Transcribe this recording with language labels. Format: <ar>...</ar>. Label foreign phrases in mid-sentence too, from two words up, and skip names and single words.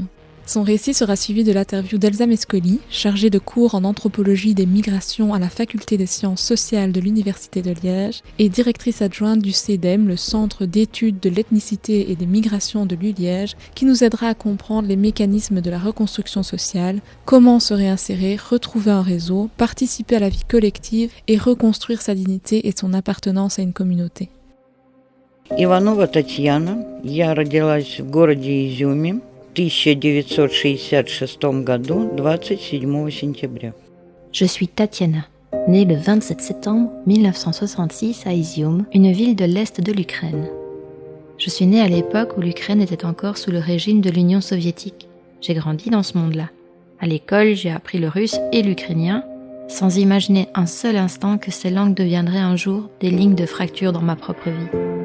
<fr>Son récit sera suivi de l'interview d'Elsa Mescoli, chargée de cours en anthropologie des migrations à la Faculté des sciences sociales de l'Université de Liège et directrice adjointe du CEDEM, le Centre d'études de l'ethnicité et des migrations de l'ULiège, qui nous aidera à comprendre les mécanismes de la reconstruction sociale, comment se réinsérer, retrouver un réseau, participer à la vie collective et reconstruire sa dignité et son appartenance à une communauté.</fr> <ru>Иванова Татьяна. Я родилась в городе Изюме в 1966 году, 27 сентября.</ru> <fr>Je suis Tatiana, née le 27 septembre 1966 à Izium, une ville de l'Est de l'Ukraine. Je suis née à l'époque où l'Ukraine était encore sous le régime de l'Union soviétique. J'ai grandi dans ce monde-là. À l'école, j'ai appris le russe et l'ukrainien, sans imaginer un seul instant que ces langues deviendraient un jour des lignes de fracture dans ma propre vie.</fr>